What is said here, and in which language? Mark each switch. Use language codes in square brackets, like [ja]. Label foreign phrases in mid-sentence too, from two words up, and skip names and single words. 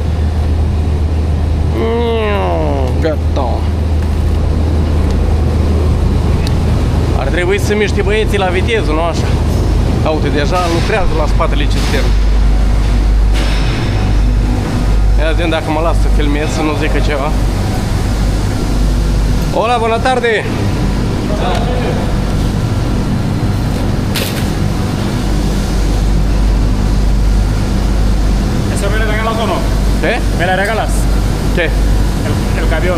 [ro] Gata. Ar trebui să miște băieții la viteză, nu așa? Uite, deja lucrează la spatele cisternei. Ia vedem dacă mă las să filmez, să nu zică ceva. [es] Hola, buena tarde! ¿Eso me lo regalas o no? ¿Qué? ¿Me la regalas? ¿Qué? El camión.